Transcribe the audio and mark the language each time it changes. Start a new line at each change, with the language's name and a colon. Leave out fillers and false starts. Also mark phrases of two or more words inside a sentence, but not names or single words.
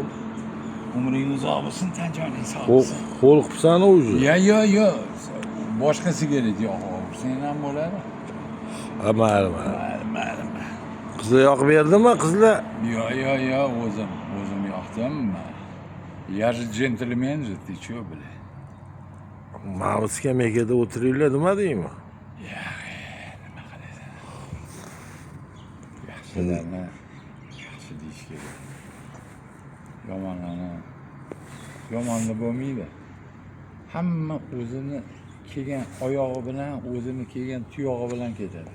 Uzbek: Umring uzoq bo'lsin, tan joning sog' bo'lsin. Qo'l qilibsan o'zi. Yo. Boshqasiga edi, yo'q. Sen ham bo'ladi. Ha, mayli. Qizlar yoqib berdimi, qizlar? Yo, o'zim yoqdim.
Russian: Я же джентльмен же, ты чё, бля?
Uzbek: Mana bu skameykada o'tiringlar nima deymi? Nima qilasan? Yaxshilarni yaxshi deyish kerak. Yomonlar bo'lmaydi. Hamma o'zini kelgan oyog'i bilan, o'zini kelgan tuyog'i bilan ketadi.